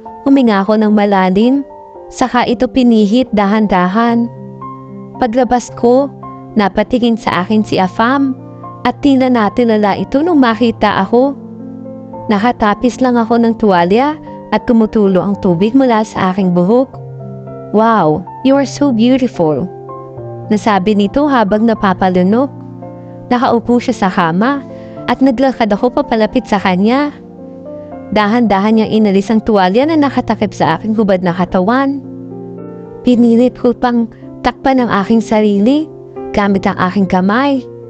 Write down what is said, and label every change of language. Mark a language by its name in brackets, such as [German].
[Filipino] Huminga ako ng malalim, saka ito pinihit dahan-dahan. Paglabas ko, napatingin sa akin si Afam. At tila natinala ito nung makita ako. Nakatapis lang ako ng tuwalya at kumutulo ang tubig mula sa aking buhok. [English] Wow, you are so beautiful. [Filipino] Nasabi nito habang napapalunok. Nakaupo siya sa kama at naglakad ako papalapit sa kanya. Dahan-dahan niyang inalis ang tuwalya na nakatakip sa aking hubad na katawan. Pinilit ko pang takpan ang aking sarili gamit ang aking kamay.